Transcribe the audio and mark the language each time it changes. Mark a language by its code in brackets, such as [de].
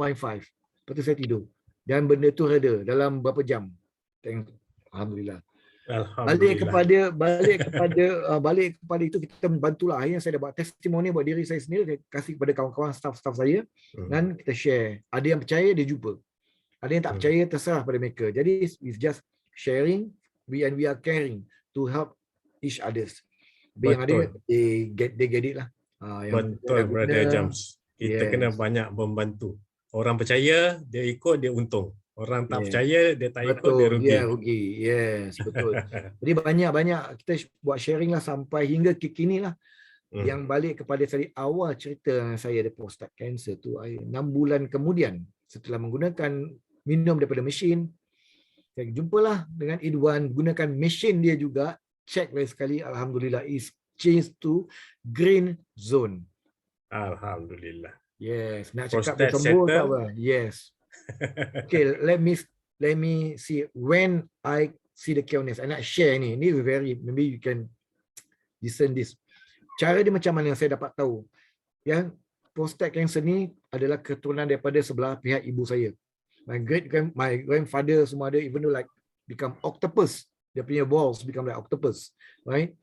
[ms] Lepas tu saya tidur. Dan benda tu reda dalam berapa jam. Alhamdulillah. Alhamdulillah. Balik kepada itu kita bantulah. Akhirnya saya dah buat testimoni buat diri saya sendiri, saya kasih kepada kawan-kawan staff saya dan kita share. Ada yang percaya dia jumpa. Ada yang tak percaya terserah pada mereka. Jadi [en] it's just sharing, we are caring to help each others. [ms] Yang ada [en] they get it [ms] lah. Betul, Brother Jams. Kita kena banyak membantu. Orang percaya, dia ikut, dia untung. Orang tak percaya, dia tak ikut, dia rugi. Dia rugi. Yes, betul. Jadi banyak-banyak kita buat sharing lah sampai hingga kini lah. Yang balik kepada tadi awal cerita saya ada prostate cancer tu, 6 bulan kemudian setelah menggunakan minum daripada mesin, saya jumpalah dengan Idwan, gunakan mesin dia juga, check lagi sekali, alhamdulillah [en] is changed to green zone. [ms] Alhamdulillah. Yes, nak cakap bertembur tak apa? Yes. [en] Okay, let me see when I see the cureness. I [ms] nak [en] share ni. Ni very, maybe you can listen this. [ms] Cara dia macam mana saya dapat tahu? Yang prostate cancer ni adalah keturunan daripada sebelah pihak ibu saya. [en] My grandfather [ms] semua ada, [en] even though like become octopus. [ms] Dia punya [en] balls become like octopus, right?